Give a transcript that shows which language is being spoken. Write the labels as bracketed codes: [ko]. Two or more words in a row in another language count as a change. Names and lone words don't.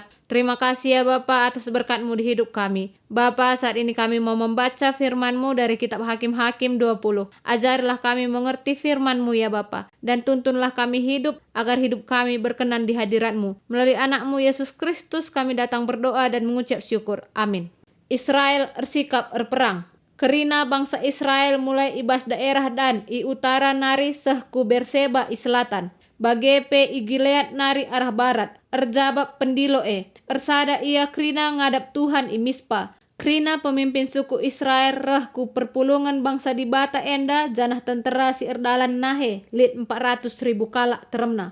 [id] Terima kasih ya Bapa atas berkat-Mu di hidup kami. Bapa, saat ini kami mau membaca firman-Mu dari kitab Hakim-Hakim 20. Ajarilah kami mengerti firman-Mu ya Bapa, dan tuntunlah kami hidup agar hidup kami berkenan di hadirat-Mu. Melalui anak-Mu Yesus Kristus kami datang berdoa dan mengucap syukur. Amin. Israel bersikap berperang. [btx] Kerina bangsa Israel [id] mulai ibas daerah [btx] dan i utara nari seh ku Berseba i selatan. Bagepe i Gilead nari arah barat. Erjabab pendilo Ersada ia kerina ngadap Tuhan i Mispa. Kerina [id] pemimpin suku Israel [btx] reh ku perpulungan bangsa di bata enda janah tentera si erdalan nahe lit 400.000 kalak teremna.